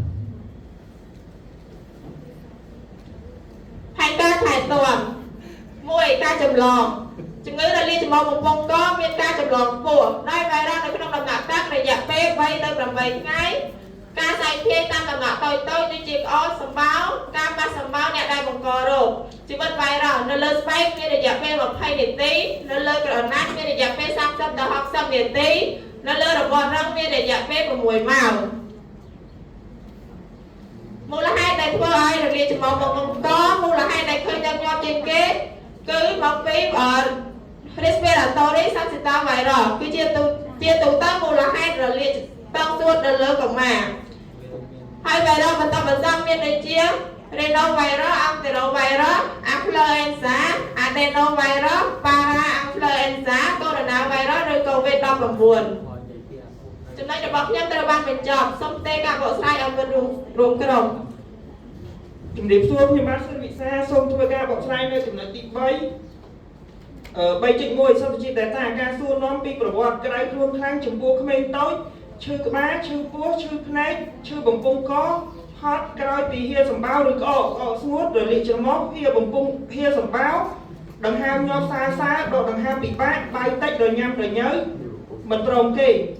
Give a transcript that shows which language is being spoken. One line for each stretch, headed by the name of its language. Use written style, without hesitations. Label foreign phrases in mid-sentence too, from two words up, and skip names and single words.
Khmer: ផែនការថែទាំ1ការចម្លងជំងឺរលាកច្រមុះបំពង់កមានការចម្លងខ្ពស់ដោយវ៉ៃរុសនៅក្នុងដំណាក់កាលរយៈពេល3ទៅ8ថ្ងៃការសាយភាយតាមដំណាក់តូចៗដូចជាក្អកសម្បោរការប៉ះសម្បោរអ្នកដែលបង្ករោគជីវិតវ៉ៃរុសនៅលើស្បែកមានរយៈពេល20នាទីនៅលើក្រណាត់មានរយៈពេល30ដល់60នាទីនៅលើរបបរឹងមានរយៈពេល6ម៉ោង មូលហេតុដែលធ្វើឲ្យរលាកច្រមុះបំពង់កមូលហេតុដែលឃើញញឹកញាប់ជាង គេគឺមកពី
English: respiratory syncytial virus
Khmer: គឺជាទូទៅមូលហេតុរលាកតង់សួតនៅលើកុមារហើយវីរុសបន្តបន្សំមានដូចជា
English: rhinovirus enterovirus influenza adenovirus parainfluenza coronavirus
Khmer: ឬ COVID-19 ចំណុចរបស់ខ្ញុំត្រូវបានបញ្ចប់សូមទេការបកស្រាយឲ្យមានរួមក្រុម ជំរាបសួរខ្ញុំបាទសិនវិសាសូមធ្វើការបកស្រាយនៅចំណុចទី3 3.1 សន្តិជាតិ data ការសួរនាំពីប្រវត្តិក្រៅខ្លួនខ្លាំងចំពោះក្មេងតូចឈឺក្បាលឈឺពោះឈឺភ្នែកឈឺបំពង់កហត់ក្រោយពីហៀសម្បោរឬក្អកស្ងួតរលាកច្រមុះហៀបំពង់ហៀសម្បោរដង្ហើមញាប់សាដកដង្ហើមពិបាកបាយតិចរញ៉ាំរញ៉ៅមិនព្រមទេ